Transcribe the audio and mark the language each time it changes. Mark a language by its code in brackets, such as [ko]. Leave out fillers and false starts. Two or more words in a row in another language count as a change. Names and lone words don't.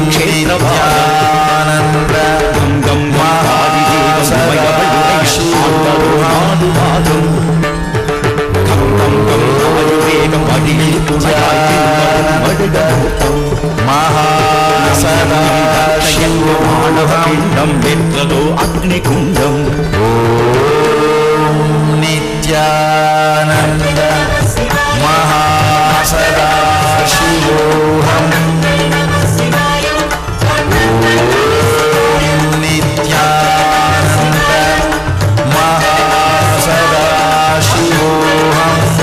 [sa] नित्यानन्द गं गं महासदाशिवोऽहम् गं गं गं [ta] ஆயுவேகம் அடியில் துணையாய் [sa] महासदाशिवोऽहम् [ta] பிண்டம் வென்றதோ அக்னி குண்டம் [sa] नित्यानन्द महासदाशिवोऽहम् नित्यानन्द महासदाशिवोऽहम्